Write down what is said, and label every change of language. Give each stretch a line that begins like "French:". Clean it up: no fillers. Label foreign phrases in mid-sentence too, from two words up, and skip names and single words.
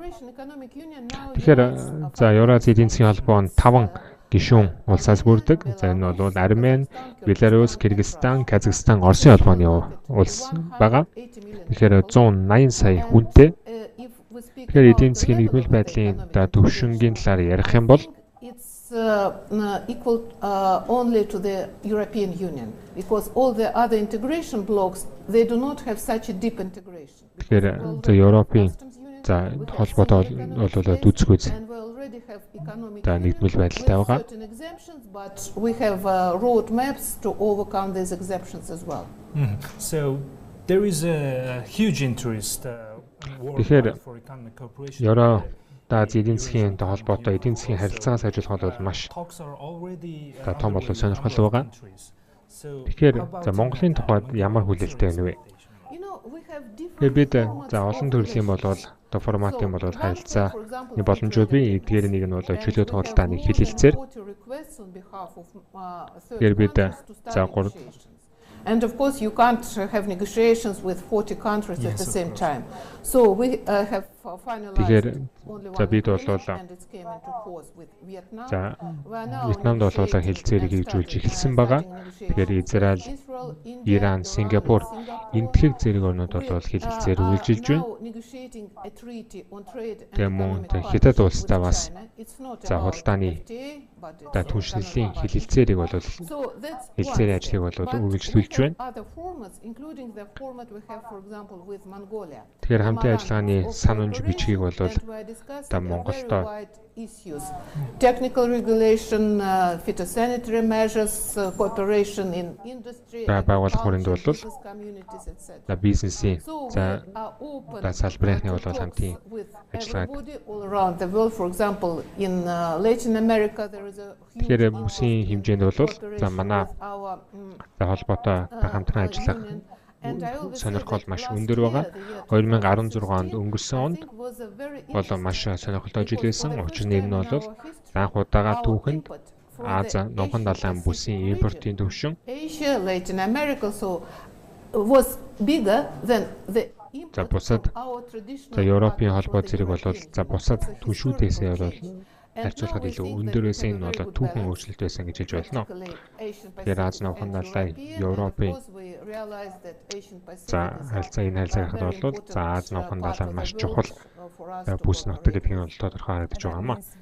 Mongolian: Тэгэхээр Евразийн эдийн засгийн холбоо нь 5 гишүүн улсаас бүрддэг. Энэ бол Армени, Беларусь, Кыргызстан, Казахстан, Оросын холбооны улс байгаа. Тэгэхээр 180 сая хүнтэй. Тэгэхээр эдийн засгийн нийгмийн байдлын төвшингийн талаар ярих юм бол
English: equal only to the European Union, because all the other integration blocks, they do not have such a deep integration.
Mongolian: Тэгэхээр Европын холбоотой бол дүцгүйц нийгмийн байдалтай байгаа.
English: But we have road maps to overcome these exemptions as well. So there is a huge interest for economic cooperation.
Mongolian: Эдийн засгийн холбоотой эдийн засгийн харилцаагаа сайжруулах бол маш том болов сонирхол байгаа. Тэгэхээр Монголын тухайд ямар хүлээлттэй байна вэ? Бид олон төрлийн форматын харилцааны боломжууд бий. Эдгээр нэг нь чөлөөт худалдааны хэлэлцээр. Тэгэхээр бид
English: And of course, you can't have negotiations with 40 countries at the same time. So we have finalized only one negotiation and it came into force with Vietnam.
Mongolian: Вьетнамд бол хэлэлцээрийг хэрэгжүүлж эхэлсэн байгаа. Тэгэхээр Израиль, Иран, Сингапур энтгэг зэрэг орнууд бол хэлэлцээр үйлчилж байна. Тэгээ мөн Хятад улстай бас худалдааны түншлэлийн хэлэлцээрийг бол хэлэлцээрийн ажлыг бол үргэлжлүүлж байна. Тэгэхээр хамтын ажиллагааны санамж бичгийг бол Монголдо
English: technical regulation, phytosanitary measures, cooperation in industry,
Mongolian: байгуулах хүрээнд бол бизнесийн салбарынхны бол хамтын ажиллагааг
English: all around the world. For example, in Latin America there is a
Mongolian: тэгэхээр бүсийн хэмжээнд бол манай холбоотой хамтран ажиллах сонирхол маш өндөр байгаа. 2016 онд өнгөрсөн онд бол маш сонирхолтой жил байсан. Учир нь энэ бол анх удаага түүхэнд Аз номхон далайн бүсийн импортын түвшин
English: Asia, Latin America was bigger than the
Mongolian: бусад Европын холбоо зэрэг бол бусад түвшүүдээсээ бол харьцуулахад илүү өндөрөөс энэ бол түүхэн өөрчлөлт байсан гэж хэлж болно. Тэгэхээр Аз номхон далайн Европын харилцаа энэ харилцааг бол Аз номхон далайн маш чухал бүс нутаг гэдэг нь бол тодорхой харагдаж байгаа юм аа.